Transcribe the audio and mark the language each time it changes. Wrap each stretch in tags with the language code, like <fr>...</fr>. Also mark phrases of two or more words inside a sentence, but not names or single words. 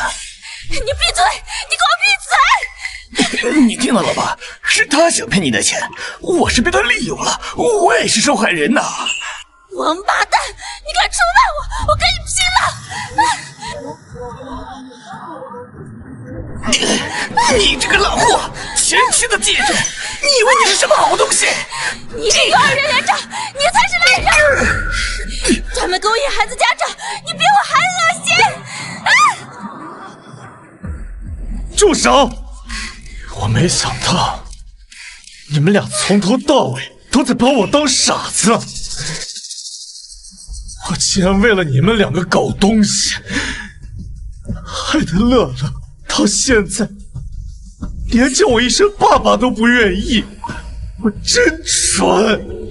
<zh>你閉嘴！你給我閉嘴！你聽到了吧？是他想騙你的錢，我是被他利用了，我也是受害人吶！王八蛋，你敢出賣我，我跟你拼了！你這個爛貨，前妻的戒指，你以為你是什麼好東西？你這幼兒園園長，你才是爛人！專門勾引孩子家長，你比我還惡心！住手！我沒想到你們倆從頭到尾都在把我當傻子，我竟然為了你們兩個搞東西，害得樂樂到現在連叫我一聲爸爸都不願意，我真蠢！</zh>